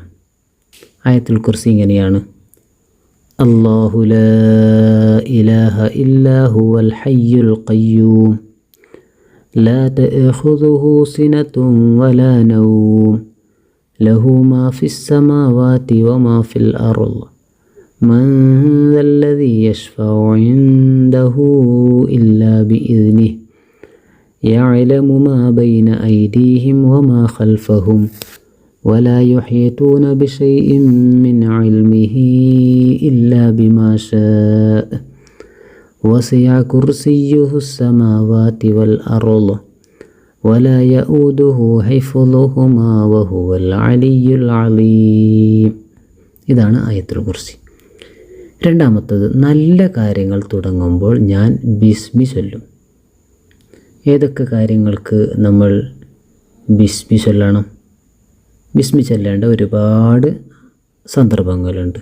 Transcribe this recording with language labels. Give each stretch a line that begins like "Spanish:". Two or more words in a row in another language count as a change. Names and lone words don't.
Malayalam: ആയത്തുൽ കുർസി ഇങ്ങനെയാണ്:
Arabic: الله لا إله إلا هو الحي القيوم لا تأخذه سنة ولا نوم له ما في السماوات وما في الأرض من ذا الذي يشفع عنده إلا بإذنه يعلم ما بين أيديهم وما خلفهم ولا يحيطون بشيء من علمه إلا بما شاء وسع كرسيه السماوات والأرض ولا يؤوده حفظهما وهو العلي العظيم.
Malayalam: ഇതാണ് ആയത്തുൽ കുർസി. രണ്ടാമത്തത്, നല്ല കാര്യങ്ങൾ തുടങ്ങുമ്പോൾ ഞാൻ ബിസ്മി ചൊല്ലും. ഏതൊക്കെ കാര്യങ്ങൾക്ക് നമ്മൾ ബിസ്മി ചൊല്ലണം? ബിസ്മി ചൊല്ലേണ്ട ഒരുപാട് സന്ദർഭങ്ങളുണ്ട്.